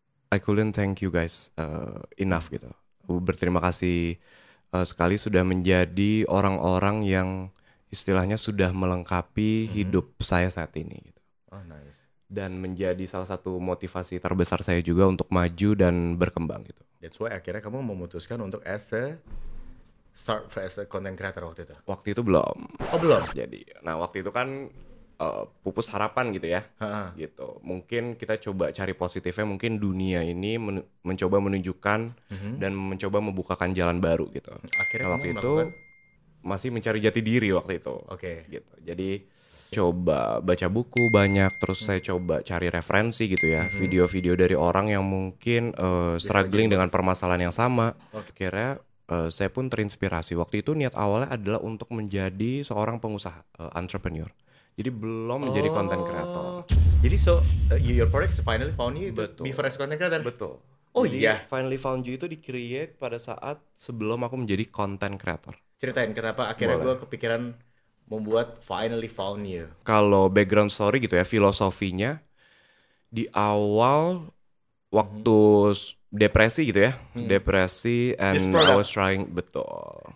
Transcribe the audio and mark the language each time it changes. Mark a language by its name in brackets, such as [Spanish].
[English] I couldn't thank you guys enough [Indonesian] gitu. Berterima kasih sekali sudah menjadi orang-orang yang istilahnya sudah melengkapi hidup saya saat ini gitu. [English] Nice. [Indonesian] Dan menjadi salah satu motivasi terbesar saya juga untuk maju dan berkembang gitu. [English] That's why [Indonesian] akhirnya kamu memutuskan untuk [English] start as a content creator [Indonesian] waktu itu? Waktu itu belum. Oh belum? Jadi, nah waktu itu kan pupus harapan gitu ya. Gitu. Mungkin kita coba cari positifnya, mungkin dunia ini mencoba menunjukkan dan mencoba membukakan jalan baru gitu. Akhirnya nah, waktu itu masih mencari jati diri waktu itu. Gitu. Jadi coba baca buku banyak, terus saya coba cari referensi gitu ya, video-video dari orang yang mungkin struggling dengan permasalahan yang sama. Akhirnya saya pun terinspirasi. Waktu itu niat awalnya adalah untuk menjadi seorang pengusaha, entrepreneur. Jadi belum menjadi content creator. [English] Jadi your product finally found you to be for as content creator? [Indonesian] Betul. Jadi, Finally Found You itu di-create pada saat sebelum aku menjadi content creator. Ceritain kenapa akhirnya gue kepikiran membuat Finally Found You. Kalau background story gitu ya, filosofinya di awal waktu depresi gitu ya, depresi [English] and I was trying, [Indonesian] betul.